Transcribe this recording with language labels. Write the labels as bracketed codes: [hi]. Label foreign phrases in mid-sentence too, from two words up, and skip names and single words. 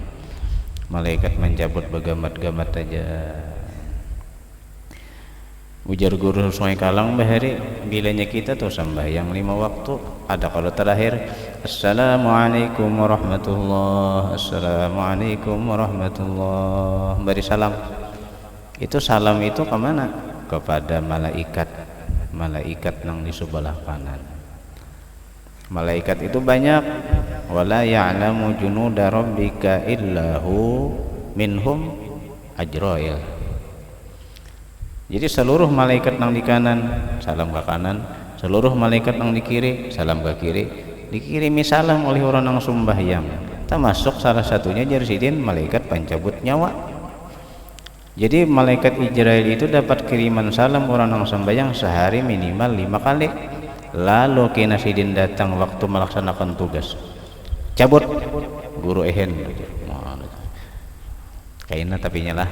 [bjn] Malaikat mencabut bergamat-gamat aja. Ujar guru Sungai Kalang bahari bilanya kita tuh sembahyang 5 waktu ada kalau terakhir [ar] السلام عليكم ورحمة الله, السلام عليكم ورحمة الله, [bjn] beri salam. [id] Itu salam itu kemana? Kepada malaikat, malaikat yang di sebelah kanan. Malaikat itu banyak. [ar] ولا يعلم جنود ربك إلا هو منهم عزرائيل. [id] Jadi seluruh malaikat yang di kanan salam ke kanan, seluruh malaikat yang di kiri salam ke kiri, dikirimi salam oleh orang yang sembahyang. [bjn] Termasuk salah satunya jarsidin malaikat pencabut nyawa. [id] Jadi malaikat Ajrail itu dapat kiriman salam orang yang sembahyang sehari minimal 5 kali. [bjn] Lalu kena sidin datang waktu melaksanakan tugas, cabut guru ehen kayaknya tapi nyalah.